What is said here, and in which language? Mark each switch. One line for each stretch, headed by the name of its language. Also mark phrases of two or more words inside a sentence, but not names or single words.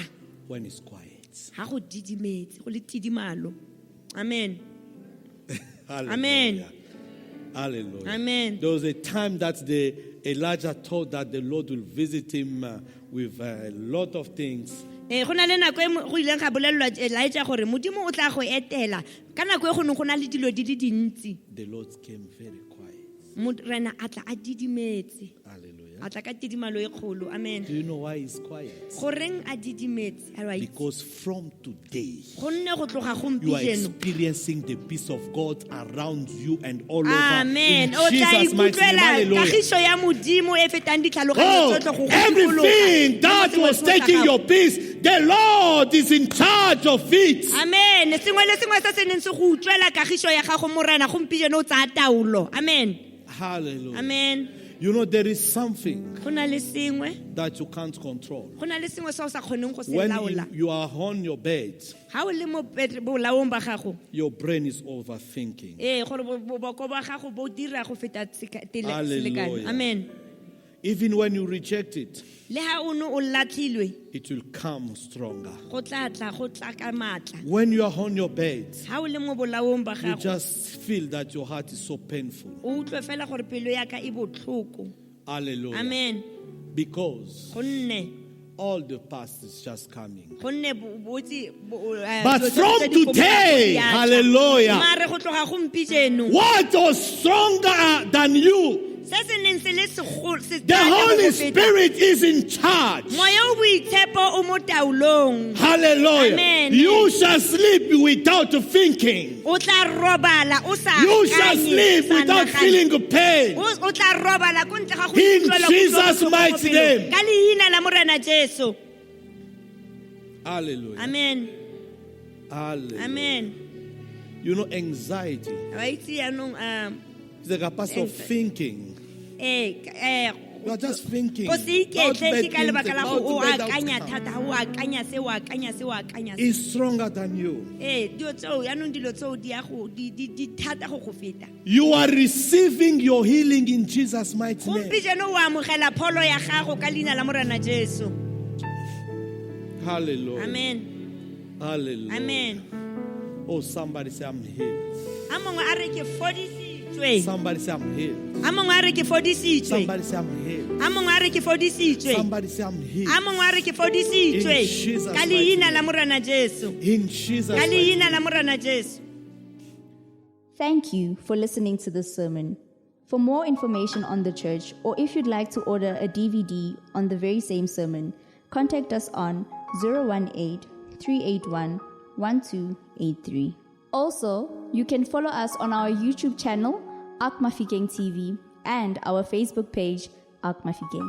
English: when it's quiet.
Tswana: ha go didimetse go le tidimalo.
English: Amen. Hallelujah. Amen. Hallelujah. Amen. There was a time that Elijah thought that the Lord will visit him with a lot of things.
Tswana: Go na le nako e go ileng ga bolelwa Elijah gore Modimo o tla go etela ka nako e go ne go na le dilo di le dintsi.
English: The Lord came very quiet.
Tswana: Morena a tla a didimetse
English: Hallelujah.
Tswana: a tla ka tidimalo e kgolo.
English: Amen. Do you know why he's quiet?
Tswana: Goreng a didimetse a re wa itse
English: Because from today,
Tswana: gonne go tloga
English: you are
Tswana: gompieno.
English: experiencing the peace of God around you and all over. Amen. In
Tswana: O tla
English: Jesus' mighty name.
Tswana: ikutlwela
English: Hallelujah.
Tswana: kagiso ya Modimo e fetang ditlhaloganyo
English: Oh,
Tswana: tsotlhe go
English: everything that was taking your peace, the Lord is in charge of it. Amen.
Tswana: Sengwe le sengwe se se neng se go utlwela kagiso ya gago morena gompieno o tsaya taolo.
English: Amen. Hallelujah. Amen. You know, there is something
Tswana: Go na le sengwe
English: that you can't control.
Tswana: go na le sengwe se o sa kgoneng go se
English: When
Tswana: laola.
English: you are on your bed,
Tswana: Ha o le mo bolaong ba gago
English: your brain is overthinking.
Tswana: gore boboko ba gago bo dira go feta selekano.
English: Hallelujah. Amen. Even when you reject it,
Tswana: Le ha o ne o latlhilwe
English: it will come stronger.
Tswana: go tla ka matla.
English: When you are on your bed,
Tswana: Ha o le mo bolaong ba
English: you
Tswana: gago
English: just feel that your heart is so painful.
Tswana: o utlwe fela gore pelo ya ka e botlhoko.
English: Hallelujah. Amen. Because
Tswana: Gonne
English: all the past is just coming. But But from today, hallelujah,
Tswana: mare go tloga gompieno
English: what was stronger than you?
Tswana: se se neng se le segolo se
English: The Holy Spirit is in charge.
Tswana: moya o boitshepo o mo taolong.
English: Hallelujah. Amen. You shall sleep without thinking.
Tswana: O tla robala o sa
English: You shall
Tswana: akanye,
English: sleep
Tswana: sa
English: without
Tswana: nagane.
English: feeling pain.
Tswana: O tla robala ko ntle ga go
English: In
Tswana: utlwela
English: Jesus'
Tswana: botlhoko mo
English: mighty
Tswana: pelong.
English: name.
Tswana: Ka leina la morena Jesu.
English: Hallelujah. Amen. Hallelujah. Amen. You know, anxiety
Tswana: Wa itse yaanong
English: is the capacity of thinking You are just thinking.
Tswana: o se
English: about
Tswana: iketle
English: bad
Tswana: ke ka
English: things,
Tswana: lebaka la
English: about
Tswana: go o
English: bad
Tswana: akanya
English: outcome.
Tswana: thata o akanya se o akanya se o akanya se
English: Is stronger than you.
Tswana: dilo tseo yaanong dilo tseo di thata go go feta
English: You are receiving your healing in Jesus' mighty name.
Tswana: gompieno o amogela pholo ya gago ka leina la morena Jesu.
English: Hallelujah. Amen. Hallelujah. Amen. Oh, somebody say I'm healed.
Tswana: A mongwe a re ke fodisitswe.
English: Somebody say I'm healed.
Tswana: A mongwe a re ke fodisitswe.
English: Somebody say I'm healed.
Tswana: A mongwe a re ke fodisitswe.
English: Somebody say I'm healed.
Tswana: A mongwe a re ke fodisitswe.
English: In Jesus'
Tswana: Ka
English: mighty
Tswana: leina
English: name.
Tswana: la morena Jesu.
English: In Jesus'
Tswana: Ka
English: mighty
Tswana: leina la morena Jesu.
English: Thank you for listening to this sermon. For more information on the church, or if you'd like to order a DVD on the very same sermon, contact us on 018-381-1283. Also, you can follow us on our YouTube channel, Ark Mafikeng TV, and our Facebook page, Ark Mafikeng.